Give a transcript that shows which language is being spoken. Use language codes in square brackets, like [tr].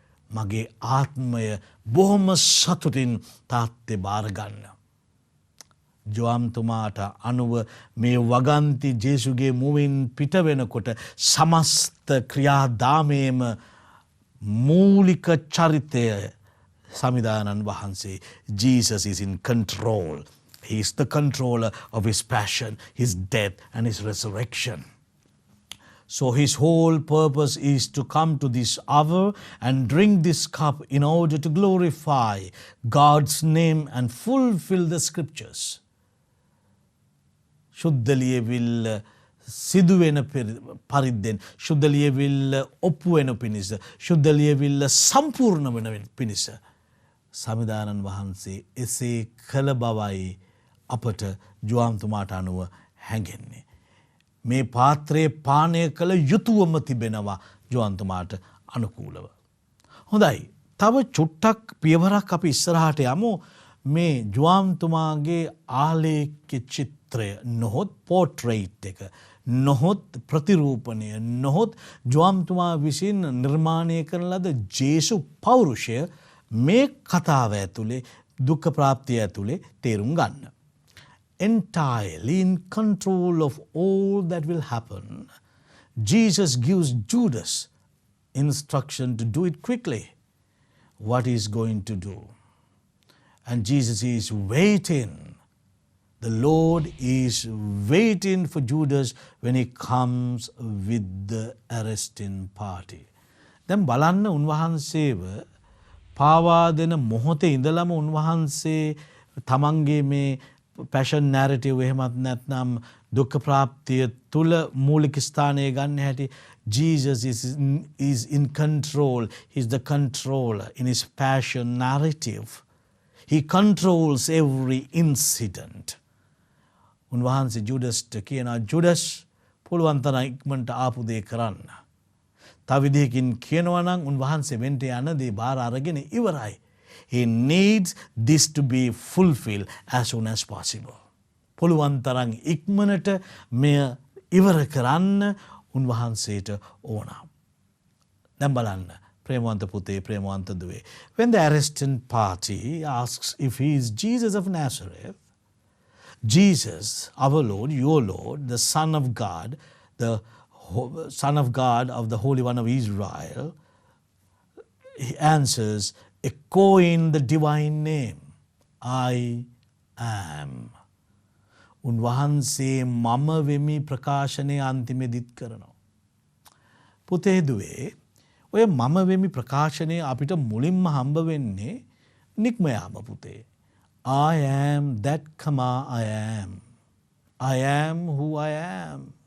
[si] මගේ ආත්මය බොහොම සතුටින් තාත්තේ බාර ගන්න. ජොම්තුමාට අනුව මේ වගන්ති ජේසුගේ මුවින් පිට වෙනකොට සමස්ත ක්‍රියාදාමයේම මූලික චරිතය සමිදානන් වහන්සේ. [en] Jesus is in control. He is the controller of his passion, his death and his resurrection. So his whole purpose is to come to this hour and drink this cup in order to glorify God's name and fulfill the scriptures. [si] ශුද්ධලියවිල්ල සිදුවෙන පරිද්දෙන් ශුද්ධලියවිල්ල ඔප්පු වෙන පිණිස ශුද්ධලියවිල්ල සම්පූර්ණ වෙන පිණිස සමිදානන් වහන්සේ එසේ කළ බවයි අපට ජුවම්තුමාට අනුව හැඟෙන්නේ. මේ පාත්‍රයේ පානය කළ යුතුවම තිබෙනවා ජුවන්තුමාට අනුකූලව. හොඳයි, තව චුට්ටක් පියවරක් අපි ඉස්සරහට යමු. මේ ජුවාම්තුමාගේ ආලේඛ්‍ය චිත්‍රය නොහොත් පෝට්‍රේට් එක නොහොත් ප්‍රතිරූපණය නොහොත් ජුවාම්තුමා විසින් නිර්මාණය කරන ලද ජේසු පෞරුෂය මේ කතාව ඇතුලේ දුක්ඛ ප්‍රාප්තිය ඇතුලේ තේරුම් ගන්න. [en] Entirely in control of all that will happen. Jesus gives Judas instruction to do it quickly. What he is going to do. And Jesus is waiting. The Lord is waiting for Judas when he comes with the arresting party. [si] දැන් බලන්න උන්වහන්සේව පාවා දෙන මොහොතේ ඉඳලම උන්වහන්සේ තමන්ගේ මේ passion narrative එහෙමත් නැත්නම් දුක්ඛ ප්‍රාප්තිය තුල මූලික ස්ථානය ගන්න හැටි [en] Jesus is in control. He's the controller in his passion narrative. He controls every incident. [si] උන්වහන්සේ ජුඩස්ට කියනවා ජුඩස් පුළුවන් තරම් ඉක්මනට ආපු දේ කරන්න. තව විදිහකින් කියනවා නම් උන්වහන්සේ වෙන්ට යන දේ බාර අරගෙන ඉවරයි. [en] He needs this to be fulfilled as soon as possible. [si] පුළුවන් තරම් ඉක්මනට මෙය ඉවර කරන්න උන්වහන්සේට ඕන. දැන් බලන්න ප්‍රේමවන්ත පුතේ ප්‍රේමවන්ත දුවේ. [en] When the arresting party asks if he is Jesus of Nazareth, Jesus, our Lord, your Lord, the Son of God, the Son of God of the Holy One of Israel, he answers, echoing the divine name, I am. [si] උන්වහන්සේ මම වෙමි ප්‍රකාශනය අන්තිමෙදිත් කරනවා. පුතේ දුවේ ඔය මම වෙමි ප්‍රකාශනය අපිට මුලින්ම හම්බ වෙන්නේ නික්මයාම පුතේ. [en] I am that comma I am. I am who I am.